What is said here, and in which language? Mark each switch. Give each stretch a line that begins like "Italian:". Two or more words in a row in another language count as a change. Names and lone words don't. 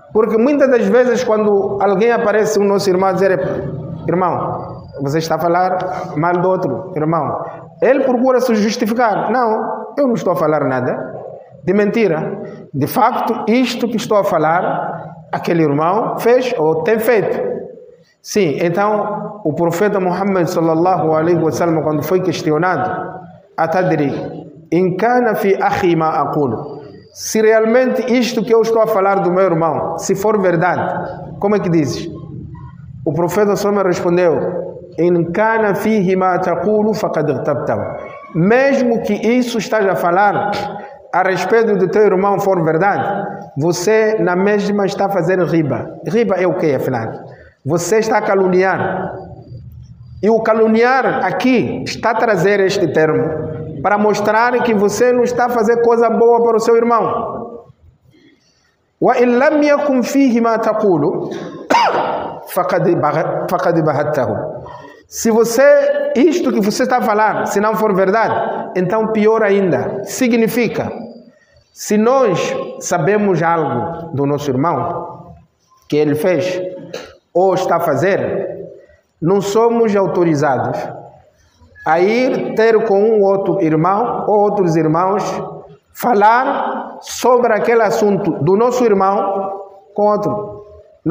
Portuguese: Porque muitas das vezes quando alguém aparece, um nosso irmão, dizer: irmão, você está a falar mal do outro irmão, ele procura se justificar: não, eu não estou a falar nada de mentira, de facto isto que estou a falar aquele irmão fez ou tem feito. Sim, então o profeta Muhammad
Arabic: صلى الله عليه وسلم,
Portuguese: quando foi questionado:
Arabic: أتدري إن كان في أخي ما أقول,
Portuguese: se realmente isto que eu estou a falar do meu irmão, se for verdade, como é que dizes? O profeta sallallahu respondeu:
Arabic: إن كان فيه ما تقول فقد اغتبته.
Portuguese: Mesmo que isso esteja a falar a respeito do teu irmão for verdade, você na mesma está a fazer riba. Riba é o que, afinal? Você está a caluniar. E o caluniar aqui está a trazer este termo para mostrar que você não está a fazer coisa boa para o seu irmão.
Arabic: وإن لم يكن فيه ما تقول فقد بهته.
Portuguese: Se você, isto que você está a falar, se não for verdade, então pior ainda. Significa, se nós sabemos algo do nosso irmão que ele fez ou está a fazer, não somos autorizados a ir ter com um outro irmão ou outros irmãos falar sobre aquele assunto do nosso irmão com outro.